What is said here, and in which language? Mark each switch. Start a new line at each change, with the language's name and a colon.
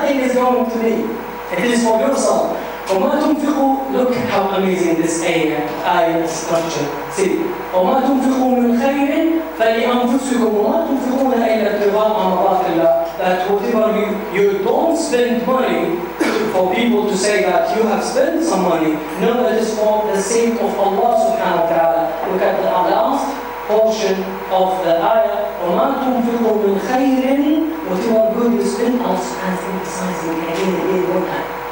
English: is going to be. It is for yourself.
Arabic: وما تنفقوا,
English: look how amazing this ayah structure. See,
Arabic: وما تنفقوا من خير فلأنفسكم وما تنفقون إلا ابتغاء مرضات الله.
English: That whatever you don't spend money for people to say that you have spent some money, no, that is for the sake of Allah subhanahu wa ta'ala. Look at the last portion of the ayah.
Arabic: وما تنفقوا من خير,
English: whatever good you spend, Allah subhanahu wa ta'ala emphasizing again one time.